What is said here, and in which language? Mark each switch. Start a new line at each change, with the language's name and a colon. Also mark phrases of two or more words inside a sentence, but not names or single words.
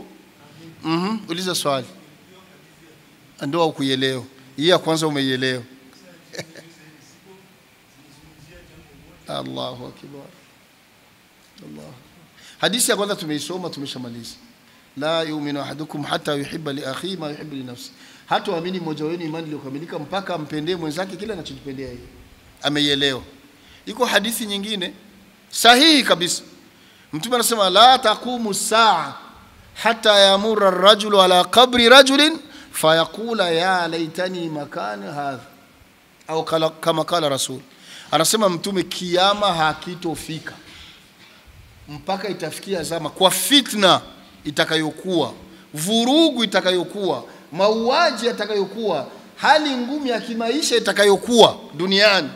Swahili: Uliza swali. Ndio ukuelewa. Hii ya kwanza umeielewa.
Arabic: الله أكبر.
Swahili: Allah. Hadithi ya kwanza tumeisoma, tumeshamaliza.
Arabic: لا يؤمن أحدكم حتى يحب لأخيه ما يحب لنفسه.
Swahili: Hataamini mmoja wenu imani iliyokamilika mpaka ampendee mwenzake kile anachojipendea yeye. Ameielewa. Iko hadithi nyingine sahihi kabisa. Mtume anasema
Arabic: لا تقوم الساعة حتى يمر الرجل على قبر رجل فيقول يا ليتني مكان هذا,
Swahili: au
Arabic: كما قال رسول.
Swahili: Anasema mtume kiyama hakitofika mpaka itafikia zama, kwa fitna itakayokuwa, vurugu itakayokuwa, mauaji yatakayokuwa, hali ngumu ya kimaisha itakayokuwa duniani.